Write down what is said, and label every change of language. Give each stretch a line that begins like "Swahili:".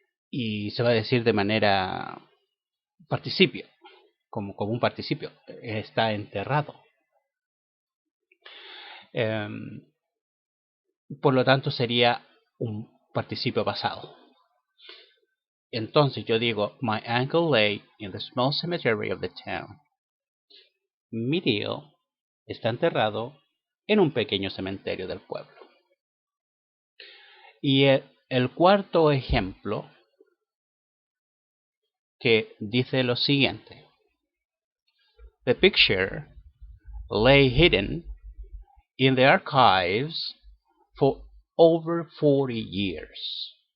Spanish: Y se va a decir de manera participio, como un participio, está enterrado. Por lo tanto sería un participio pasado. Entonces yo digo,
English: my uncle lay in the small cemetery of the town.
Spanish: Mi tío está enterrado en un pequeño cementerio del pueblo. Y el cuarto ejemplo, que dice lo siguiente:
English: the picture lay hidden in the archives for over 40 years.